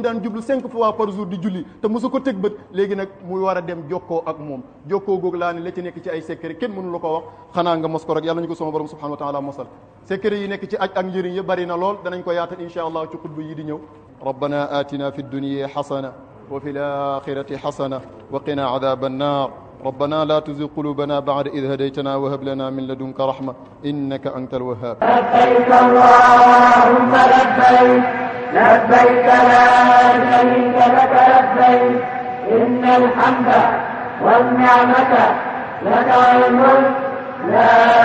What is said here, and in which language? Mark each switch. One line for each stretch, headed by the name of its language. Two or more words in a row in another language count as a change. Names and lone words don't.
Wolof: daan jublu 5
French: fois par jour
Wolof: di julli te mosu ko teg bët léegi nag muy war a dem jokkoo ak moom jokkoo googu laa ne la ci nekk ci ay secret kenn mënu la ko wax xanaa nga mos ko rek yàlla ñu ko sama borom
Arabic: سبحانه وتعالى
Wolof: mosal secret yi nekk ci aj ak njëriñ ya bari na lool danañ ko yaatal
Arabic: إن شاء الله
Wolof: ci xutba yi di ñëw
Arabic: ربنا آتنا في الدنيا حسنة وفي الآخرة حسنة وقنا عذاب النار ربنا لا تزغ قلوبنا بعد إذ هديتنا وهب لنا من لدنك رحمة إنك أنت الوهاب لبيك اللهم لبيك لبيك لا شريك لك لبيك إن الحمد والنعمة لك والملك لا